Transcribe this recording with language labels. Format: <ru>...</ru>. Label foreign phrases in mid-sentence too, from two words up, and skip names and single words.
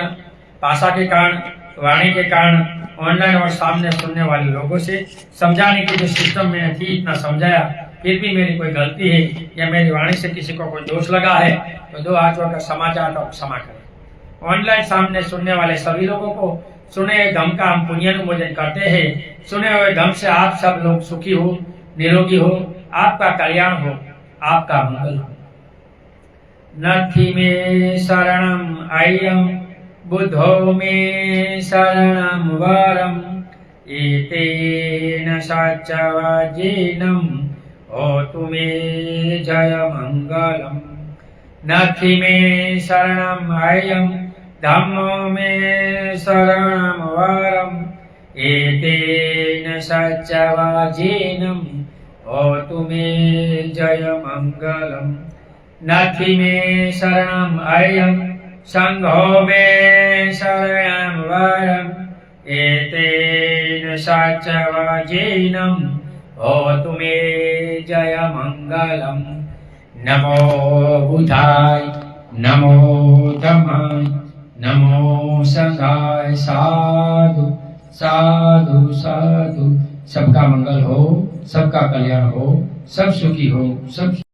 <hi>भाषा के कारण, वाणी के कारण, ऑनलाइन और सामने सुनने वाले लोगों से समझाने की जो सिस्टम मैंने थी इतना समझाया, फिर भी मेरी कोई गलती है या मेरी वाणी से किसी को कोई दोष लगा है तो 2 हाथ जोड़कर क्षमा चाहता हूँ, क्षमा करें। ऑनलाइन सामने सुनने वाले सभी लोगों को सुने हुए धम का हम पुण्यानुमोदन करते हैं। सुने हुए धम से आप सब लोग सुखी हो, निरोगी हो, आपका कल्याण हो, आपका मंगल हो।</hi> <pi>नथि में शरणम अय्यम बुद्धो में शरणम वरम एतेन सच्चवचनम होतु मे जय मंगलम। नथि में शरणम अय्यम धम्मो में शरणम वरम एतेन सच्चवचनम होतु मे जय मंगलम। नथि में शरणम अय्यम संघो में शरणम वरम एतेन सच्चवचनम होतु मे जय मंगलम। नमो बुधाय, नमो धम्माय, नमो संघाय। साधु साधु साधु।</pi> <hi>सबका मंगल हो, सबका कल्याण हो, सब सुखी हो, सब</hi>